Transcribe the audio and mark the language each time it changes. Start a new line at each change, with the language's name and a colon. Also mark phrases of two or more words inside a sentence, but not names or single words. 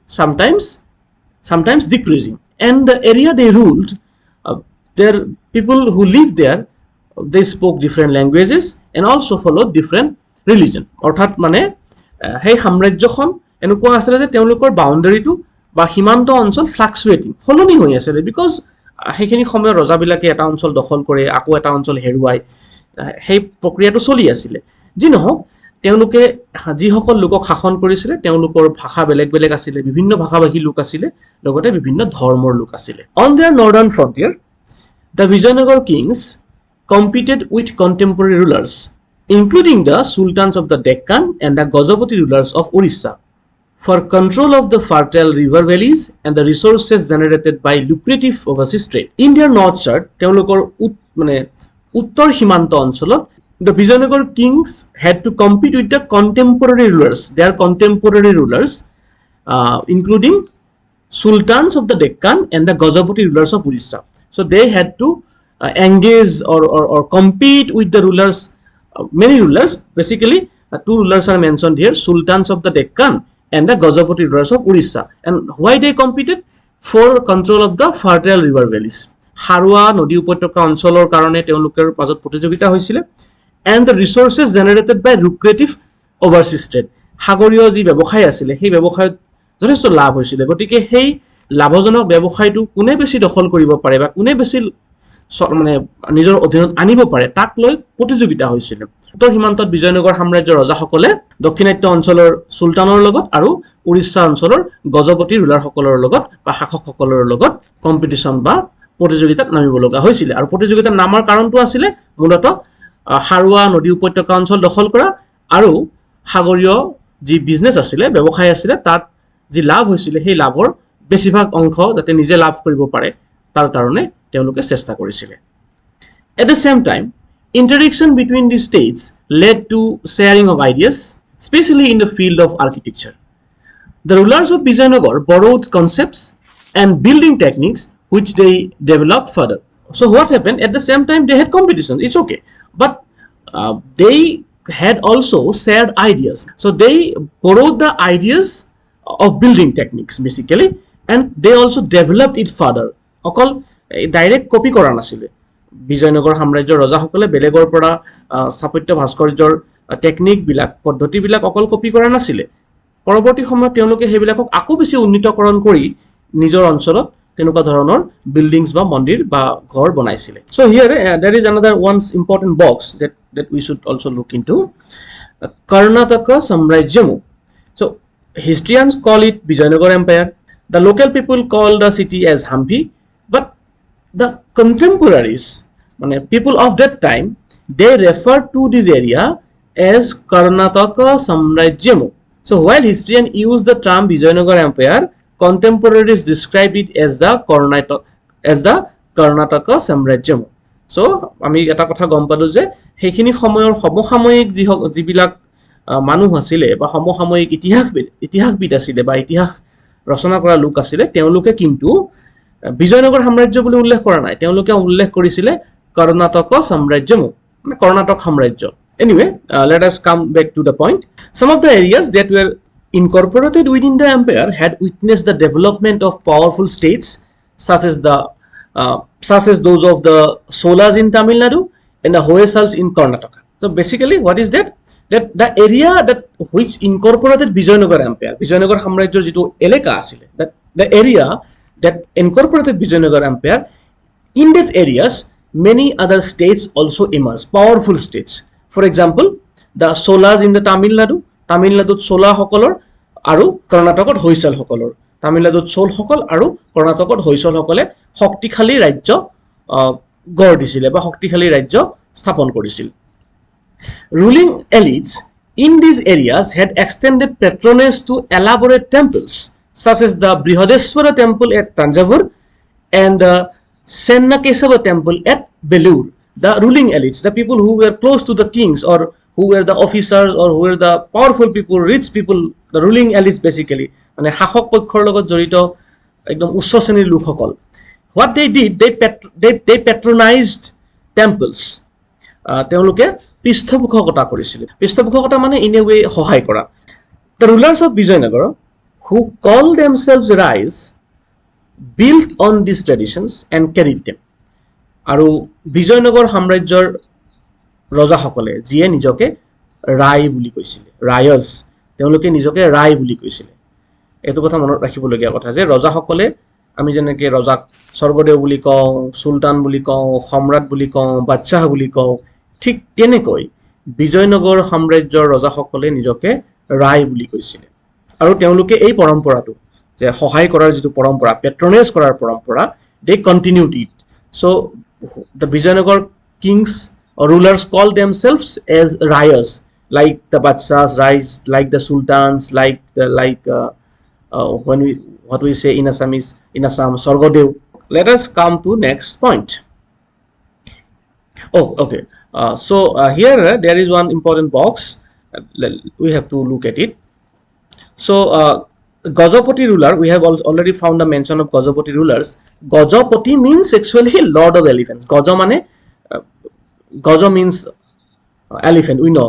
English: sometimes decreasing and the area they ruled their people who lived there they spoke different languages and also followed different religion
Assamese: অৰ্থাৎ মানে সেই সাম্ৰাজ্যখন এনেকুৱা আছিল যে তেওঁলোকৰ বাউন্ডাৰীটো বা সীমান্ত অঞ্চল ফ্লাকচুৱেটিং হলনি হৈ আছিল বিকজ সেইখিনি সময় ৰজাবিলাকে এটা অঞ্চল দখল কৰে আকৌ এটা অঞ্চল হেৰুৱাই সেই প্ৰক্ৰিয়াটো চলি আছিল যি নহওক তেওঁলোকে যিসকল লোকক শাসন কৰিছিল তেওঁলোকৰ ভাষা বেলেগ বেলেগ আছিল বিভিন্ন ভাষাভাষী লোক আছিল লগতে বিভিন্ন ধৰ্মৰ লোক আছিল
English: on their northern frontier the Vijayanagar kings competed with contemporary rulers including the Sultans of the Deccan and the Gajapati rulers of Orissa for control of the fertile river valleys and the resources generated by lucrative overseas trade in their north side
Assamese: তেওঁলোকৰ মানে উত্তৰ সীমান্ত অঞ্চলত
English: the Vijayanagar kings had to compete with the contemporary rulers their contemporary rulers including Sultans of the Deccan and the Gajapati rulers of Orissa so they had to engage or compete with the rulers many rulers basically two rulers are mentioned here Sultans of the Deccan and the Gajapati rulers of Orissa and why they competed for control of the fertile river valleys
Assamese: হাৰুৱা নদী উপত্যকা অঞ্চলৰ কাৰণে তেওঁলোকৰ মাজত প্ৰতিযোগিতা হৈছিল
English: and the resources generated by lucrative overseas trade
Assamese: সাগৰীয় যি ব্যৱসায় আছিল সেই ব্যৱসায়ত যথেষ্ট লাভ হৈছিল গতিকে সেই লাভজনক ব্যৱসায়টো কোনে বেছি
English: দখল কৰিব পাৰে বা কোনে বেছি
Assamese: মানে নিজৰ অধীনত আনিব পাৰে তাক লৈ প্ৰতিযোগিতা হৈছিল উত্তৰ সীমান্তত বিজয়নগৰ সাম্ৰাজ্যৰ ৰজাসকলে দক্ষিণাত্য অঞ্চলৰ সুলতানৰ লগত আৰু উৰিষ্যা অঞ্চলৰ গজপতি ৰুলাৰসকলৰ লগত বা শাসকসকলৰ লগত কম্পিটিশন বা প্ৰতিযোগিতাত নামিব লগা হৈছিল আৰু প্ৰতিযোগিতাৰ নামৰ কাৰণটো আছিল মূলতঃ হাৰুৱা নদী উপত্যকা অঞ্চল দখল কৰা আৰু সাগৰীয় যি বিজনেস আছিল ব্যৱসায় আছিল তাত যি লাভ হৈছিল সেই লাভৰ বেছিভাগ অংশ যাতে নিজে লাভ কৰিব পাৰে তাৰ কাৰণে তেওঁলোকে চেষ্টা কৰিছিল
English: at the same time interaction between the states led to sharing of ideas, especially in the field of architecture. The rulers of Vijayanagar borrowed concepts and building techniques which they developed further. So what happened? At the same time, they had competition. It's okay, but they had also shared ideas. So they borrowed the ideas of building techniques basically, and they also developed it further.
Assamese: অকল ডাইৰেক্ট কপি কৰা নাছিলে বিজয়নগৰ সাম্ৰাজ্যৰ ৰজাসকলে বেলেগৰ পৰা স্থাপত্য ভাস্কৰ্যৰ টেকনিকবিলাক পদ্ধতিবিলাক অকল কপি কৰা নাছিলে পৰৱৰ্তী সময়ত তেওঁলোকে সেইবিলাকক আকৌ বেছি উন্নীতকৰণ কৰি নিজৰ অঞ্চলত তেনেকুৱা ধৰণৰ বিল্ডিংছ বা মন্দিৰ বা ঘৰ বনাইছিলে
English: so here there is another one important box that we should also look into Karnataka Samrajyamu. So historians call it Vijayanagar Empire. The local people call the city as Hampi, but the contemporaries, people of that time, they refer to this area as Karnataka Samrajyamu. So while historians use the term Vijayanagar Empire, contemporaries describe it as the Karnataka Samrajyamu.
Assamese: So আমি এটা কথা গম পালো যে সেইখিনি সময়ৰ সমসাময়িক যিবিলাক মানুহ আছিল বা সমসাময়িক ইতিহাসবিদ আছিল বা ইতিহাস ৰচনা কৰা লোক আছিল তেওঁলোকে কিন্তু বিজয়নগৰ সাম্ৰাজ্য বুলি উল্লেখ কৰা নাই তেওঁলোকে উল্লেখ কৰিছিল কৰ্ণাটক সাম্ৰাজ্যমু মানে কৰ্ণাটক সাম্ৰাজ্য
English: anyway let us come back to the point some of the areas that were incorporated within the empire had witnessed the development of powerful states such as those of the Solas in Tamil Nadu and the Hoysals in Karnataka. So basically what is that the area that which incorporated Vijayanagar Empire Vijayanagar
Assamese: সাম্ৰাজ্যৰ যেটো এলেকা আছিল
English: that the area that incorporated Vijayanagar Empire in that areas many other states also emerged powerful states for example the Solas in the Tamil Nadu
Assamese: চোল সকলৰ আৰু কৰ্ণাটক হয়চল সকলৰ তামিল নাডু চোল সকল আৰু কৰ্ণাটক হয়চল সকলে শক্তিশালী ৰাজ্য গঢ় দিছিল বা শক্তিশালী ৰাজ্য স্থাপন কৰিছিল
English: ruling elites in these areas had extended patronage to elaborate temples such as the Brihadeshwara temple at Tanjavur and the Chennakesava temple at Belur. The ruling elites, the people who were close to the kings or who were the officers or who were the powerful people, rich people, the ruling elites basically,
Assamese: মানে শাসক পক্ষৰ লগত জড়িত একদম উচ্চ শ্ৰেণীৰ লোকসকল what
English: they did they patronized temples
Assamese: তেওঁলোকে পৃষ্ঠপোষকতা কৰিছিল পৃষ্ঠপোষকতা মানে
English: in a way
Assamese: সহায় কৰা
English: the rulers of Vijayanagar who called themselves Rais built on these traditions and carried them
Assamese: আৰু বিজয়নগৰ সাম্ৰাজ্যৰ ৰজাসকলে যিয়ে নিজকে ৰায় বুলি কৈছিল ৰায়জ তেওঁলোকে নিজকে ৰায় বুলি কৈছিল এটো কথা মনত ৰাখিবলগীয়া কথা যে ৰজাসকলে আমি যেনেকৈ ৰজাক স্বৰ্গদেউ বুলি কওঁ সুলতান বুলি কওঁ সম্ৰাট বুলি কওঁ বাদশাহ বুলি কওঁ ঠিক তেনেকৈ বিজয়নগৰ সাম্ৰাজ্যৰ ৰজাসকলে নিজকে ৰায় বুলি কৈছিল আৰু তেওঁলোকে এই পৰম্পৰাটো যে সহায় কৰাৰ যেটো পৰম্পৰা পেট্ৰনেজ কৰাৰ পৰম্পৰা
English: they continued it so the Vijayanagar kings or rulers called themselves as rayas like the badshahs rais like the sultans when what we say in Assam Sorgodev. Let us come to next point. Oh okay so here there is one important box we have to look at it so Gajapati ruler we have already found the mention of Gajapati rulers Gajapati means actually lord of elephants Gaja mane Gaja means elephant we know